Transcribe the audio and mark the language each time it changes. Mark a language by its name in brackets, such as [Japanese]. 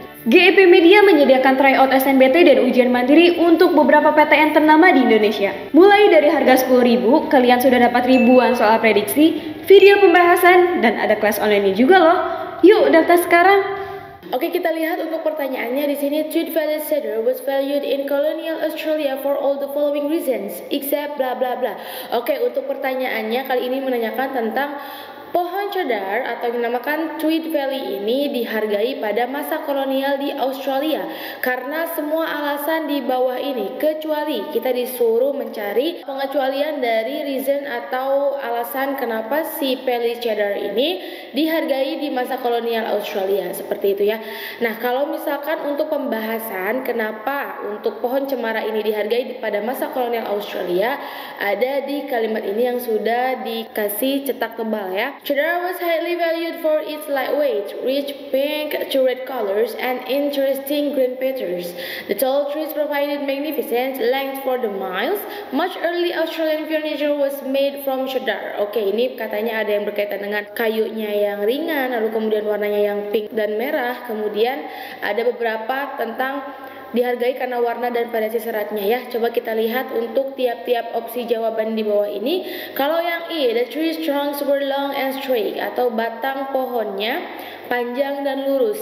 [Indonesian] GEP Media menyediakan tryout SNMPTN dan ujian mandiri untuk beberapa PTN ternama di Indonesia. Mulai dari harga 10.000, kalian sudah dapat ribuan soal prediksi, video pembahasan, dan ada kelas online juga loh. Yuk daftar sekarang. Oke, kita lihat untuk pertanyaannya di sini. [English] Tweed Valley cedar was valued in colonial Australia for all the following reasons except bla bla bla. [Indonesian] Oke, untuk pertanyaannya kali ini menanyakan tentang pohon cedar atau yang dinamakan Tweed Valley ini dihargai pada masa kolonial di Australia karena semua alasan di bawah ini, kecuali kita disuruh mencari pengecualian dari reason atau alasan kenapa si Valley cedar ini dihargai di masa kolonial Australia, seperti itu ya. Nah, kalau misalkan untuk pembahasan kenapa untuk pohon cemara ini dihargai pada masa kolonial Australia, ada di kalimat ini yang sudah dikasih cetak tebal ya. [English] Cedar was highly valued for its lightweight, rich pink to red colors and interesting green patterns. The tall trees provided magnificent length for the miles. Much early Australian furniture was made from cedar. [Indonesian] Oke, ini katanya ada yang berkaitan dengan kayunya yang ringan, lalu kemudian warnanya yang pink dan merah. Kemudian ada beberapa tentang dihargai karena warna dan variasi seratnya ya. Coba kita lihat untuk tiap-tiap opsi jawaban di bawah ini. Kalau yang E, [English] the tree's trunks were long and straight, [Indonesian] atau batang pohonnya panjang dan lurus.